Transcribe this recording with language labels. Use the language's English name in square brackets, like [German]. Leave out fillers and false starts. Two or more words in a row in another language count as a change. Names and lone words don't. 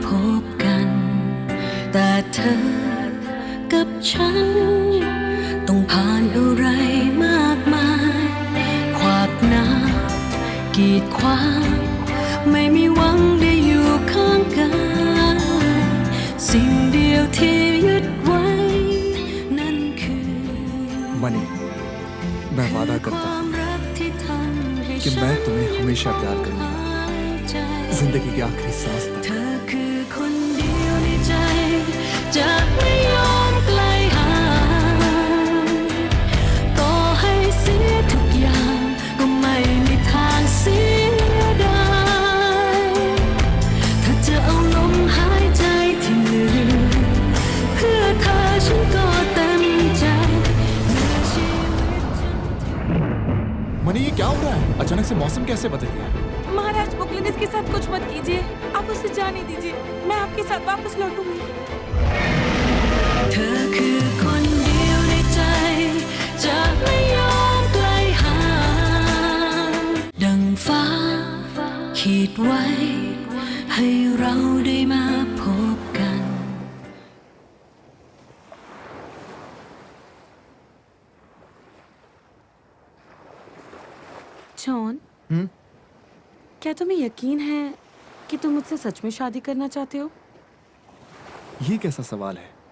[Thai] บกัน แต่เธอกับฉันต้องผ่านอะไรมากมายขวากน้ำกีดขวางไม่มีหวังได้อยู่ข้างกันสิ่งเดียวที่ยึดไว้นั่นคือ [Hindi] मनी, मैं वादा करता हूँ कि मैं तुम्हें हमेशा प्यार करूंगा, जिंदगी के आखिरी सांस तक। [Thai] เธอคือคนเดียวในใจจะไม่ยอมไกลห่างต่อให้เสียทุกอย่างก็ไม่มีทางเสียดายถ้าจะเอาลมหายใจที่เหลือเพื่อเธอฉันก็เต็มใจเมื่อชีวิตฉัน [Hindi] मनी, ये क्या हो रहा है? अचानक से मौसम कैसे बदल गया? महाराज बुकलिन इसके साथ कुछ मत कीजिए, आप उसे जाने दीजिए, मैं आपके साथ वापस लौटूंगी। [Thai] เธอคือคนเดียวในใจจะไม่ยอมไกลห่างดังฟ้าขีดไว้ให้เราได้มาพบกัน [Hindi] जॉन, क्या तुम्हें यकीन है कि तुम मुझसे सच में शादी करना चाहते हो? ये कैसा सवाल है?